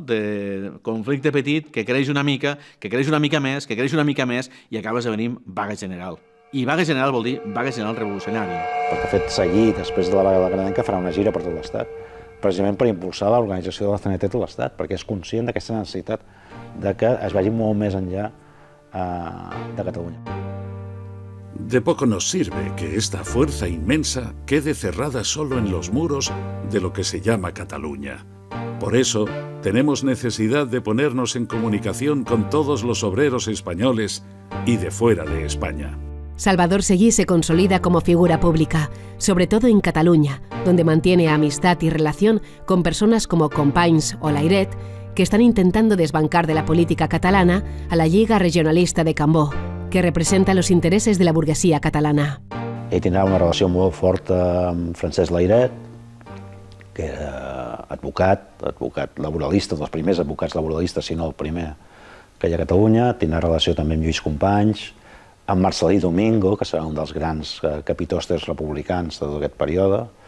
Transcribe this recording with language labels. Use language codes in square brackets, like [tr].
[ca] De conflicte petit que creix una mica, que creix una mica més, que creix una mica més i acaba esdevenint vaga general. I vaga general vol dir vaga general revolucionària. El que ha fet seguir després de la vaga de la canadenca farà una gira per tot l'Estat, precisament per impulsar l'organització de la CNT a tot l'Estat, perquè és conscient d'aquesta necessitat de que es vagi molt més enllà de Catalunya. [es] De poco nos sirve que esta fuerza inmensa quede cerrada solo en los muros de lo que se llama Cataluña. Por eso, tenemos necesidad de ponernos en comunicación con todos los obreros españoles y de fuera de España. Salvador Seguí se consolida como figura pública, sobre todo en Cataluña, donde mantiene amistad y relación con personas como Companys o Layret, que están intentando desbancar de la política catalana a la Lliga Regionalista de Cambó, que representa los intereses de la burguesía catalana. [ca] Ell tindrà una relació molt forta amb Francesc Layret, que era advocat laboralista, dels primers advocats laboralistes, si no el primer que hi ha a Catalunya. Tindrà relació també amb Lluís Companys, amb Marcelí Domingo, que serà un dels grans capitostes republicans de tot aquest període,